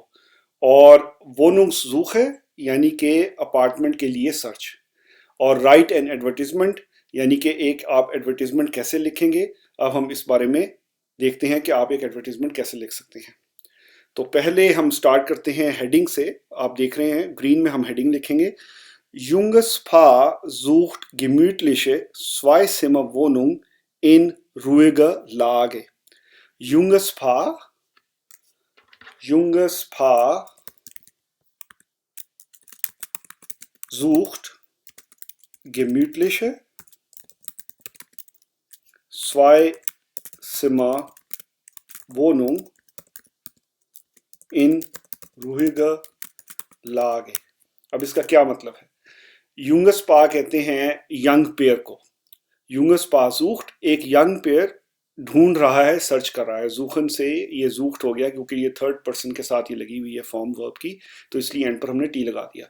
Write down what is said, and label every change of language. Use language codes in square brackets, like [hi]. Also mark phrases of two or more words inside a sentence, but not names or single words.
[ur] اور Wohnungssuche یعنی کہ اپارٹمنٹ کے لیے سرچ. और [en] write an advertisement [ur] یعنی کہ ایک آپ ایڈورٹائزمنٹ کیسے لکھیں گے. اب ہم اس بارے میں دیکھتے ہیں کہ آپ ایک ایڈورٹائزمنٹ کیسے لکھ سکتے ہیں. تو پہلے ہم سٹارٹ کرتے ہیں ہیڈنگ سے. آپ دیکھ رہے ہیں گرین میں ہم ہیڈنگ لکھیں گے, [de] Junges Paar sucht gemütliche Zweizimmerwohnung in ruhiger Lage। Junges Paar sucht gemütliche Zweizimmerwohnung in ruhiger Lage। [ur] اب اس کا کیا مطلب ہے. [de] Junges Paar [ur] कहते हैं [en] young pair [ur] को। [de] Junges Paar sucht [ur] एक [en] young pair [ur] ڈھونڈ رہا ہے، سرچ کر رہا ہے. زوخن سے یہ زوخٹ ہو گیا کیونکہ یہ [en] third person [ur] کے ساتھ یہ لگی ہوئی ہے [en] form verb [ur] کی، تو اس لیے اینڈ پر ہم نے ٹی لگا دیا.